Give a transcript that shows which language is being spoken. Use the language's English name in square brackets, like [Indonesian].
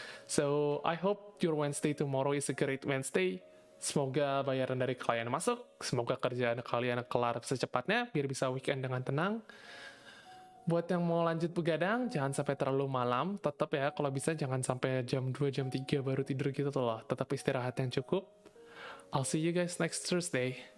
[English] So, I hope your Wednesday tomorrow is a great Wednesday. [Indonesian] Semoga bayaran dari klien masuk, semoga kerjaan kalian kelar secepatnya, biar bisa weekend dengan tenang. Buat yang mau lanjut begadang, jangan sampai terlalu malam, tetap ya, kalau bisa jangan sampai jam 2, jam 3 baru tidur gitu tuh loh, tetap istirahat yang cukup. [English] I'll see you guys next Thursday.